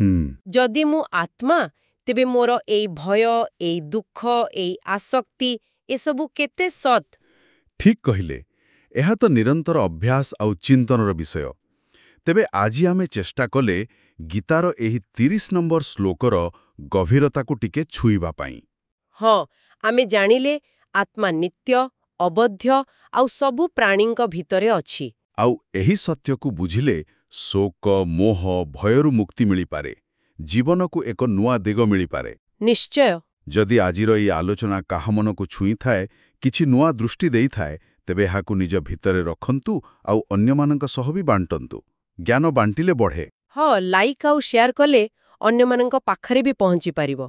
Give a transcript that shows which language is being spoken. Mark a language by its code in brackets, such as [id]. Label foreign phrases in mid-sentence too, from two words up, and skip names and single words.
[or] ଯଦି ମୁଁ ଆତ୍ମା, ତେବେ ମୋର ଏଇ ଭୟ, ଏଇ ଦୁଃଖ, ଏଇ ଆସକ୍ତି, ଏସବୁ କେତେ ସତ୍? ଠିକ୍ କହିଲେ। ଏହା ତ ନିରନ୍ତର ଅଭ୍ୟାସ ଆଉ ଚିନ୍ତନର ବିଷୟ। ତେବେ ଆଜି ଆମେ ଚେଷ୍ଟା କଲେ ଗୀତାର ଏହି 30 ନମ୍ବର ଶ୍ଲୋକର ଗଭୀରତାକୁ ଟିକେ ଛୁଇଁବା ପାଇଁ। ହଁ, ଆମେ ଜାଣିଲେ ଆତ୍ମା ନିତ୍ୟ ଅବଧ୍ୟ ଆଉ ସବୁ ପ୍ରାଣୀଙ୍କ ଭିତରେ ଅଛି। ଆଉ ଏହି ସତ୍ୟକୁ ବୁଝିଲେ ଶୋକ ମୋହ ଭୟରୁ ମୁକ୍ତି ମିଳିପାରେ, ଜୀବନକୁ ଏକ ନୂଆ ଦିଗ ମିଳିପାରେ। निश्चय। ଯଦି ଆଜିର ଏ ଆଲୋଚନା କାହା ମନକୁ ଛୁଇଁ ଥାଏ, କିଛି ନୂଆ ଦୃଷ୍ଟି ଦେଇ ଥାଏ, ତେବେ ଏହାକୁ ନିଜ ଭିତରେ ରଖନ୍ତୁ ଆଉ ଅନ୍ୟମାନଙ୍କ ସହ ଭି ବାଣ୍ଟନ୍ତୁ। ଜ୍ଞାନ ବାଣ୍ଟିଲେ ବଢ଼େ। ଲାଇକ ଆଉ ଶେୟାର କଲେ ଅନ୍ୟମାନଙ୍କ ପାଖରେ ଭି ପହଞ୍ଚି ପାରିବ।